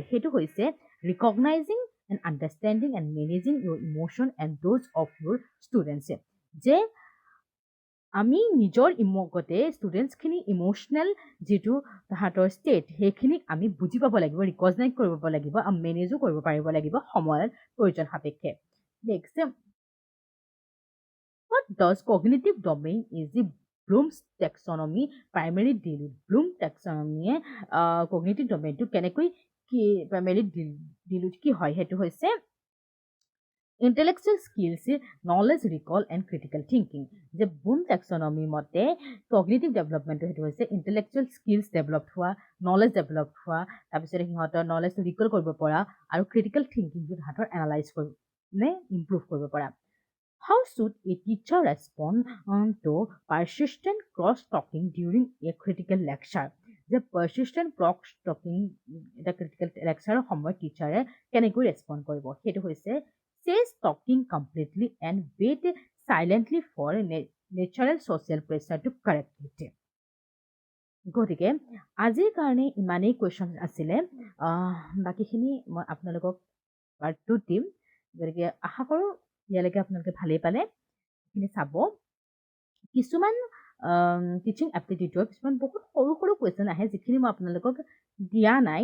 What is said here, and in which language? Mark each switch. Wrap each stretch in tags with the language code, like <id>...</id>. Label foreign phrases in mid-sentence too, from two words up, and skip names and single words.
<en>সেইটো হৈছে recognizing and understanding and managing your emotion and those of your students.</en> <as>যে আমি নিজৰ ইমগতে ষ্টুডেণ্টছখিনি ইম'চনেল যিটো তাহাঁতৰ ষ্টেট, সেইখিনিক আমি বুজি পাব লাগিব, ৰিকগনাইজ কৰিব লাগিব, আৰু মেনেজো কৰিব পাৰিব লাগিব সময়ৰ প্ৰয়োজন সাপেক্ষে।</as> <en>নেক্সট, what does cognitive domain is the Bloom's taxonomy primarily deal with? Bloom taxonomy cognitive domain to</en> <as>কেনেকৈ কি</as> <en>primarily deal with</en> <as>কি হয়? সেইটো হৈছে</as> <en>intellectual skills, knowledge recall and critical thinking.</en> <as>যে</as> <en>Bloom taxonomy</en> <as>মতে</as> <en>cognitive development</en> <as>সেইটো হৈছে</as> <en>intellectual skills develop</en> <as>হোৱা, knowledge develop হোৱা, তাৰপিছত সিহঁতৰ</as> <en>knowledge recall</en> <as>কৰিব পৰা, আৰু</as> <en>critical thinking</en> <as>সিহঁতৰ analyze কৰিব নে improve কৰিব পৰা।</as> <en>How should a teacher respond to persistent cross-talking during a critical lecture? The persistent cross-talking</en> <as>এটা</as> <en>critical lecture</en> <as>সময়ত টিচাৰে কেনেকৈ ৰেছপণ্ড কৰিব? সেইটো হৈছে</as> <en>cease talking completely and wait silently for natural social pressure to correct it.</en> <as>গতিকে আজিৰ কাৰণে ইমানেই কুৱেশ্যন আছিলে, বাকীখিনি মই আপোনালোকক পাৰ্ট 2 দিম। গতিকে আশা কৰোঁ ইয়ালৈকে আপোনালোকে ভালেই পালে। এইখিনি চাব, কিছুমান</as> <en>teaching aptitude</en> <as>কিছুমান বহুত সৰু সৰু কুৱেশ্যন আহে, যিখিনি মই আপোনালোকক দিয়া নাই।</as>